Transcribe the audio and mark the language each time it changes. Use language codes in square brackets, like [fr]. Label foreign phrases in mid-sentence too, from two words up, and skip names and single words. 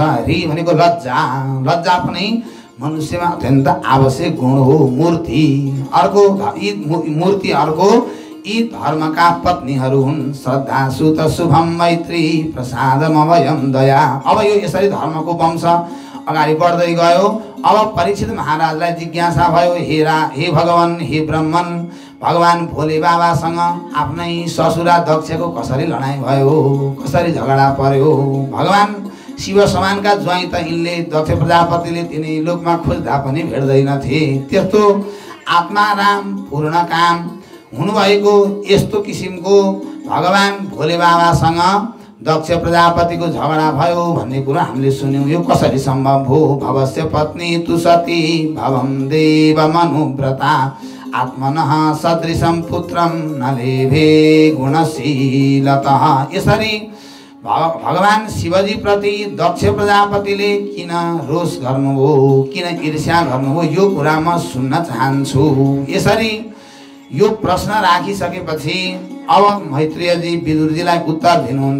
[ne] रि भनेको लज्जा पनि मनुष्यमा अत्यन्त आवश्यक गुण हो। मूर्ति अर्को यी धर्मका पत्नीहरू हुन्। [sa] श्रद्धा सुत शुभम मैत्री प्रसादमवयम दया। [ne] अब यो यसरी धर्मको वंश अगाडि बढ्दै गयो। अब परीक्षित महाराजलाई जिज्ञासा भयो हे भगवान हे ब्रह्मन भगवान भोले बाबासँग आफ्नै ससुरा दक्षको कसरी लडाइँ भयो कसरी झगडा पर्यो। भगवान शिव समानका ज्वाइँ त यिनले दक्ष प्रजापतिले तिनी लोकमा खोज्दा पनि भेट्दैनथे। त्यस्तो आत्माराम पूर्ण काम हुनुभएको यस्तो किसिमको भगवान भोले बाबासँग दक्ष प्रजापतिको झगडा भयो भन्ने कुरा हामीले सुन्यौँ। यो कसरी सम्भव हो। [sa] भवस्य पत्नी तु सती भवम देव मनुव्रता आत्मनः सदृशं पुत्रं न लेभे गुणशीलतः। [ne] यसरी भगवान शिवजी प्रति दक्ष प्रजापतिले किन रोष गर्नुभयो किन ईर्ष्या गर्नुभयो यो कुरा म सुन्न चाहन्छु। यसरी यो प्रश्न राखिसकेपछि अब मैत्रेयजी विदुरजीलाई उत्तर दिनुहुन्छ।